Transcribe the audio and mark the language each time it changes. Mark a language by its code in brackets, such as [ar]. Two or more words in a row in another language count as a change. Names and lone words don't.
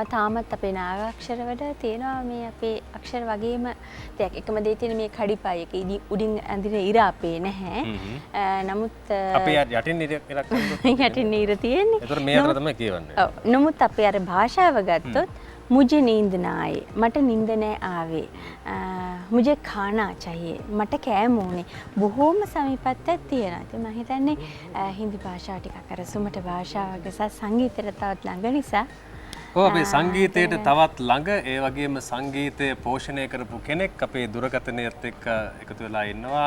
[si] තාමත් අපේ නාගාක්ෂරවල තියෙනවා මේ අපේ අක්ෂර වගේම දෙයක්. එකම දේ තියෙන මේ කඩිපයි එක උඩින් ඇඳින ඉර අපේ නැහැ. නමුත් අපේ යටින් ඉරක් යටින් ඉර තියෙන්නේ. ඒතර මේ අතර තමයි කියවන්නේ. ඔව්. නමුත් අපේ අර භාෂාව ගත්තොත් [hi] मुझे नींद ना आए [si] මට නිින්ද නෑ ආවේ [hi] मुझे खाना चाहिए [si] මට කෑම ඕනේ බොහෝම සමීපත්වයක් තියෙනවා. ඉතින් මම හිතන්නේ හින්දි භාෂාව ටිකක් අර සුමට භාෂාවක සහ සංගීතයට තවත් ළඟ නිසා අපේ සංගීතයට තවත් ළඟ ඒ වගේම සංගීතය පෝෂණය කරපු කෙනෙක් අපේ දුරකථනයත් එක්ක එකතු වෙලා ඉන්නවා.